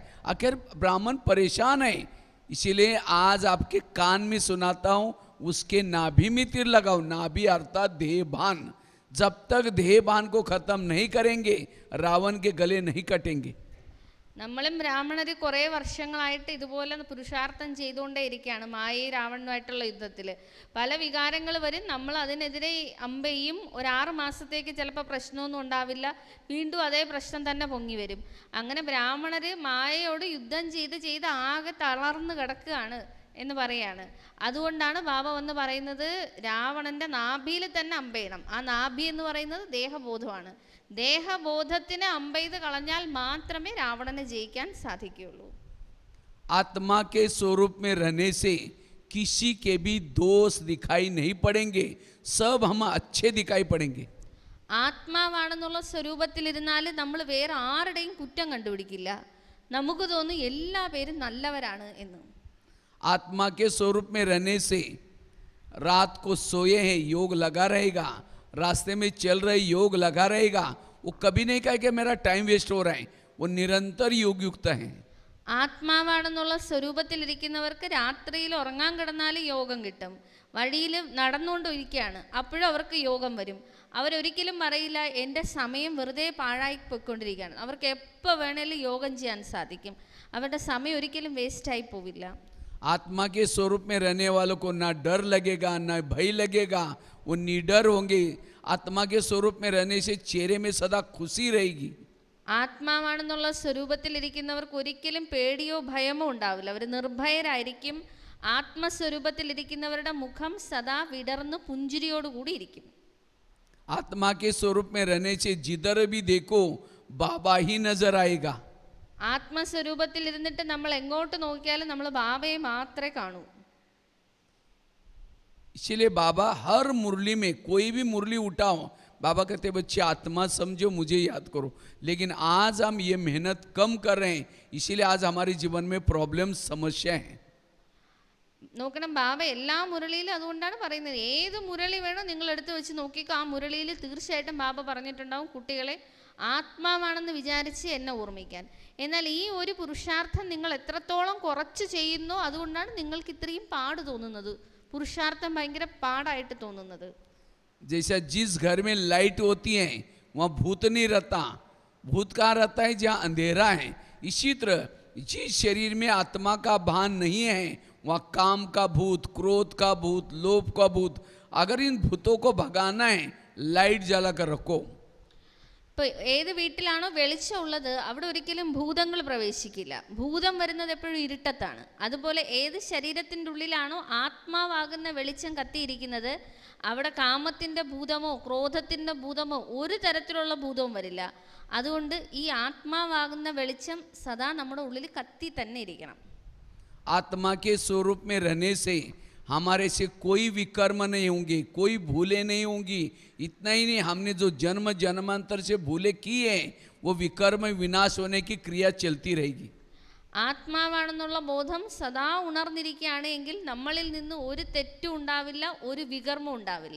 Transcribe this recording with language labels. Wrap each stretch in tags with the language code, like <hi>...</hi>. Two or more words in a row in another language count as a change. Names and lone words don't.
<hi>आखिर ब्राह्मण परेशान है। इसीलिए आज आपके कान में सुनाता हूँ, उसके नाभि में तीर लगाओ। नाभि अर्थात देहभान। जब तक देहभान को खत्म नहीं करेंगे, रावण के गले नहीं कटेंगे।</hi> <ml>നമ്മളും ബ്രാഹ്മണർ കുറേ വർഷങ്ങളായിട്ട് ഇതുപോലെ പുരുഷാർത്ഥം ചെയ്തുകൊണ്ടേ ഇരിക്കുകയാണ്. മായയും രാവണനുമായിട്ടുള്ള യുദ്ധത്തിൽ പല വികാരങ്ങൾ വരും, നമ്മൾ അതിനെതിരെ അമ്പെയ്യും. ഒരു 6 മാസത്തേക്ക് ചിലപ്പോൾ പ്രശ്നമൊന്നും ഉണ്ടാവില്ല, വീണ്ടും അതേ പ്രശ്നം തന്നെ പൊങ്ങി വരും. അങ്ങനെ ബ്രാഹ്മണർ മായയോട് യുദ്ധം ചെയ്ത് ആകെ തളർന്ന് കിടക്കുകയാണ് എന്ന് പറയാണ്. അതുകൊണ്ടാണ് ബാബ വന്ന് പറയുന്നത്, രാവണൻ്റെ നാഭിയിൽ തന്നെ അമ്പെയ്യണം. ആ നാഭി എന്ന് പറയുന്നത് ദേഹബോധമാണ്. ദേഹബോധത്തിന് അമ്പെയ്ത് കളഞ്ഞാൽ മാത്രമേ രാവണനെ ജയിക്കാൻ സാധിക്കുകയുള്ളൂ.</ml> <hi>आत्मा के स्वरूप में रहने से किसी के भी दोष दिखाई नहीं पड़ेंगे, सब हम अच्छे दिखाई पड़ेंगे।</hi> <ml>ആത്മാവാണെന്നുള്ള സ്വരൂപത്തിലിരുന്നാൽ നമ്മൾ വേറെ ആരുടെയും കുറ്റം കണ്ടുപിടിക്കില്ല. നമുക്ക് തോന്നും എല്ലാ പേരും നല്ലവരാണ് എന്ന്.</ml> <hi>आत्मा के स्वरूप में रहने से रात को सोए हैं योग लगा रहेगा, रास्ते में चल रहे योग लगा रहेगा। वो कभी नहीं कहे कि मेरा</hi> <en>time waste</en> <hi>हो रहा है, वो निरंतर योग युक्त है।</hi> <ml>ആത്മാവാണെന്നുള്ള സ്വരൂപത്തിലിരിക്കുന്നവർക്ക് രാത്രിയിൽ ഉറങ്ങാൻ കിടന്നാൽ യോഗം കിട്ടും. വഴിയിൽ നടന്നുകൊണ്ടിരിക്കുകയാണ്, അപ്പോഴും അവർക്ക് യോഗം വരും. അവരൊരിക്കലും പറയില്ല എൻ്റെ സമയം വെറുതെ പാഴായി പോയിക്കൊണ്ടിരിക്കുകയാണ്. അവർക്ക് എപ്പോൾ വേണേലും യോഗം ചെയ്യാൻ സാധിക്കും. അവരുടെ സമയം ഒരിക്കലും വേസ്റ്റായി പോവില്ല.</ml> <hi>आत्मा के स्वरूप में रहने वालों को ना डर लगेगा, ना भय लगेगा, वो निडर होंगे। आत्मा के स्वरूप में रहने से चेहरे में सदा खुशी रहेगी।</hi> <ml>ആത്മാവാണെന്നുള്ള സ്വരൂപത്തിലിരിക്കുന്നവർക്ക് ഒരിക്കലും പേടിയോ ഭയമോ ഉണ്ടാവില്ല. അവർ നിർഭയരായിരിക്കും. ആത്മസ്വരൂപത്തിലിരിക്കുന്നവരുടെ മുഖം സദാ വിടർന്ന് പുഞ്ചിരിയോടുകൂടി ഇരിക്കും.</ml> <hi>आत्मा के स्वरूप में रहने से जिधर भी देखो बाबा ही नजर आएगा।</hi> <ml>ആത്മസ്വരൂപത്തിലിരുന്നിട്ട് നമ്മൾ എങ്ങോട്ട് നോക്കിയാലും നമ്മൾ ബാബയെ മാത്രമേ കാണൂ.</ml> <hi>इसलिए बाबा हर मुरली में, कोई भी मुरली उठाओ, बाबा कहते बच्चे आत्मा समझो, मुझे याद करो। लेकिन आज हम ये मेहनत कम कर रहे हैं, इसीलिए आज हमारे जीवन में प्रॉब्लम, समस्या है।</hi> <ml>നോക്കണം, ബാബ എല്ലാ മുരളിയിലും അതുകൊണ്ടാണ് പറയുന്നത്, ഏത് മുരളി വേണോ നിങ്ങൾ എടുത്ത് വെച്ച് നോക്കിക്കോ. ആ മുരളിയിൽ തീർച്ചയായിട്ടും ബാബ പറഞ്ഞിട്ടുണ്ടാവും, കുട്ടികളെ ആത്മാവാണെന്ന് വിചാരിച്ച് എന്നെ ഓർമ്മിക്കാൻ. എന്നാൽ ഈ ഒരു പുരുഷാർത്ഥം നിങ്ങൾ എത്രത്തോളം കുറച്ച് ചെയ്യുന്നോ അതുകൊണ്ടാണ് നിങ്ങൾക്ക് ഇത്രയും പാട് തോന്നുന്നത്, പുരുഷാർത്ഥം ഭയങ്കര പാടായിട്ട് തോന്നുന്നത്.</ml> <hi>जैसा जिस घर में लाइट होती है वहाँ भूत नहीं रहता, भूत कहाँ रहता है? जहाँ अंधेरा है. इसी तरह जिस शरीर में आत्मा का भान नहीं है वहाँ काम का भूत, क्रोध का भूत, लोभ का भूत. अगर इन भूतों को भगाना है लाइट जला कर रखो.</hi> <ml>ഇപ്പോൾ ഏത് വീട്ടിലാണോ വെളിച്ചം ഉള്ളത് അവിടെ ഒരിക്കലും ഭൂതങ്ങൾ പ്രവേശിക്കില്ല. ഭൂതം വരുന്നത് എപ്പോഴും ഇരുട്ടത്താണ്. അതുപോലെ ഏത് ശരീരത്തിൻ്റെ ഉള്ളിലാണോ ആത്മാവാകുന്ന വെളിച്ചം കത്തിയിരിക്കുന്നത് അവിടെ കാമത്തിൻ്റെ ഭൂതമോ ക്രോധത്തിൻ്റെ ഭൂതമോ ഒരു തരത്തിലുള്ള ഭൂതവും വരില്ല. അതുകൊണ്ട് ഈ ആത്മാവാകുന്ന വെളിച്ചം സദാ നമ്മുടെ ഉള്ളിൽ കത്തി തന്നെ ഇരിക്കണം.</ml> <hi>आत्मा के स्वरूप में रहने से हमारे से कोई विकर्म नहीं होंगे, कोई भूले नहीं होंगी. इतना ही नहीं, हमने जो जन्म जन्मांतर से भूले की है वो विकर्म विनाश होने की क्रिया चलती रहेगी.</hi> <ml>ആത്മാവാണെന്നുള്ള ബോധം സദാ ഉണർന്നിരിക്കുകയാണെങ്കിൽ നമ്മളിൽ നിന്ന് ഒരു തെറ്റും ഉണ്ടാവില്ല, ഒരു വികർമ്മം ഉണ്ടാവില്ല.</ml>